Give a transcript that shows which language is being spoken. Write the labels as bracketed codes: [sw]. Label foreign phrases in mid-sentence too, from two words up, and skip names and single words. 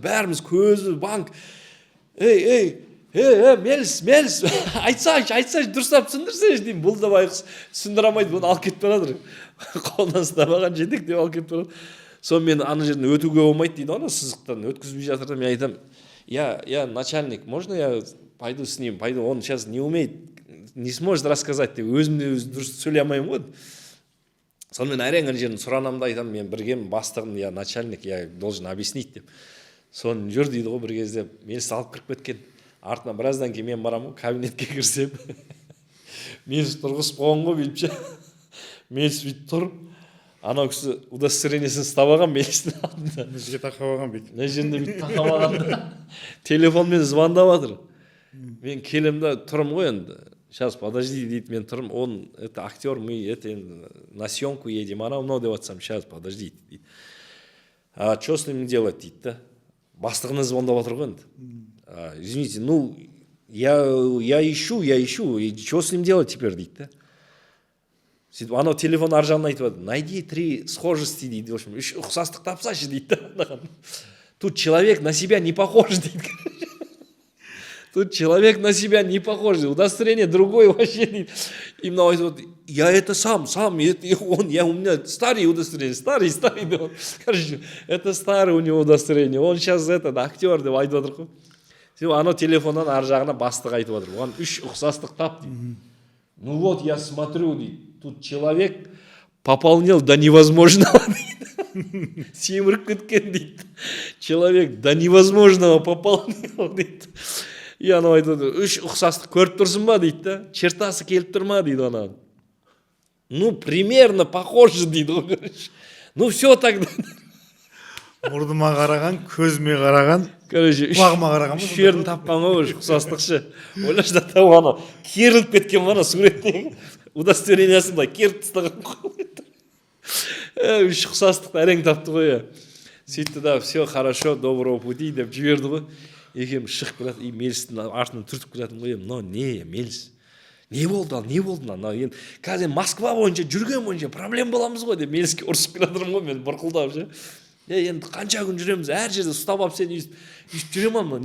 [kk] Бәріміз көзіміз банк. Меліс, айтсайшы, дұрыстап түсіндірсейші деймін. Бұл да байқұс түсіндіре алмайды, бұны алып кетіп баратыр. Қолынан ұстамаған жетек деп алып кетіп баратыр. Сонымен ана жерден өтуге болмайды дейді, ана сызықтан өткізбей жатыр да, мен айтамын, [ru] я начальник, можно я пойду с ним, он сейчас не умеет, не сможет рассказать [kk] деп, өзімде өзі дұрыс сөйлей алмаймын ғой. Сонымен әрең ана жерін сұранамын да айтамын, мен біргемін, бастығым, [ru] я начальник, я должен объяснить деп. [kk] Соны жүр дейді ғой, бір кезде Мелісті алып кіріп кеткен. Артынан біраздан кейін мен барамын, кабинетке кірсем, Меліс тұрғызып қойған ғой бүйтіп. Меліс бүйтіп тұр. Анау кісі удостоверениесін ұстап алған Мелістің алдында. Мына жерге тақап алған бүйтіп. Мына жерінде бүйтіп тақап алған. Телефонмен звондап жатыр. Мен келем да тұрым ғой енді. [ru] Сейчас, подожди, [kk] дейді, мен тұрым. [ru] Он, это актер, мы это на съемку едем. [kk] Анау мынау деп жатсам, [ru] сейчас, подожди, дейді. А что с ним делать, [kk] дейді да. Бастығына звондап жатыр ғой енді. [ru] Извините, ну, я ищу, и что с ним делать теперь, [kk] дейді да. Сөйтіп, анау телефон ар жағынан айтып жатыр, [ru] найди 3 схожести [kk] дейді, [ru] в общем, [kk] үш ұқсастық тапсашы дейді да. [ru] Тут человек на себя не похож дейді. Тут человек на себя не похож, удостоверение другое вообще дейді. [kk] И мынау айтып жатыр, [ru] я это сам, у меня старый удостоверение, старый, да. Короче, это старый у него удостоверение, он сейчас актер [kk] деп айтып жатыр ғой. Сөйтіп, анау телефоннан ар жағына бастық айтып жатыр, оған 3 ұқсастық тап дейді. [ru] Ну вот, я смотрю, дейді, тут человек пополнил до невозможного, [kk] дейді. Семіріп кеткен, дейді. [ru] Человек до невозможного пополнил, [kk] дейді. И анау айтып жатыр, 3 ұқсастық көріп тұрсың ба, дейді да. Чертасы келіп тұр ма, дейді анау. [ru] Ну, примерно похоже, [kk] дейді ғой. [ru] Ну, все тогда. [kk] Мұрдыма қараған, көзіме қараған, құлағыма қараған. Үш жерін тапқан ғой, ұқсастықшы. Ойлашы да тау ана, керіліп кеткен ғана суреттегі. Удостоверениясын былай керіп тастаған ғой. Үш ұқсастықты әрең тапты ғой. Сөйтті да, [ru] все хорошо, доброго пути [kk] деп жіберді ғой. Екем шығып келеді, и Мелістің артынан түртіп келетін ғой. Но не, Меліс, не болды? Қазір Москва бойынша, жүрген бойынша проблем боламыз ғой деп Меліске ұрсып келедірім ғой, мен бұрқылдап ше. Енді қанша күн жүреміз, әр жерде ұстап алып сен үйіп жүрем ма?